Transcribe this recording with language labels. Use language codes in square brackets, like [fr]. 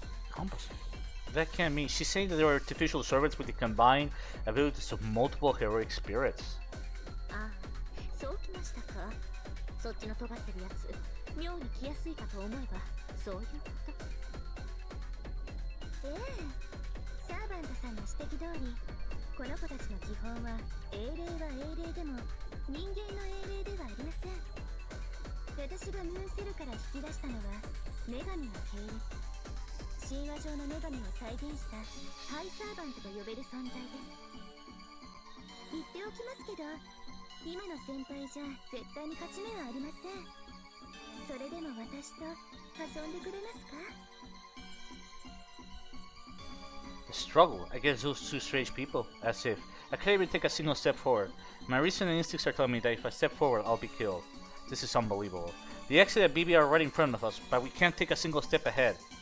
[en] Composite. That can't mean. She's saying that there are artificial servants with the combined abilities of multiple heroic spirits. [ja] ああ、そうきましたか。そっちの尖ってるやつ、妙に来やすいかと思えば、そういうこと。ええ、サーバントさんの指摘通り、この子たちの基本は英霊は英霊でも人間の英霊ではありません。私がムーンセルから引き出したのは女神の系列、神話上の女神を再現したハイサーバントと呼べる存在です。言っておきますけど、今の先輩じゃ絶対に勝ち目はありません。それでも私と遊んでくれますか？ [en] A struggle against those two strange people, as if I can't even take a single step forward. My reason and instincts are telling me that if I step forward, I'll be killed. This is unbelievable. The exit and BB are right in front of us, but we can't take a single step ahead.